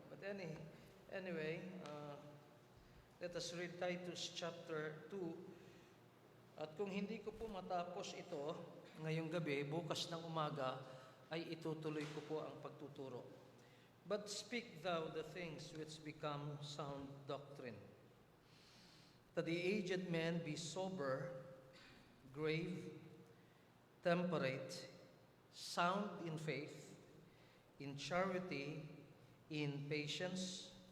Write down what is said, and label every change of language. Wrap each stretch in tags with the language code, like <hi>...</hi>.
<en>But anyway, let us read Titus chapter 2.</en> <tl>At kung hindi ko po matapos ito ngayong gabi, bukas ng umaga, ay itutuloy ko po ang pagtuturo.</tl> <en>But speak thou the things which become sound doctrine, that the aged men be sober, grave, temperate, sound in faith, in charity, in patience.</en>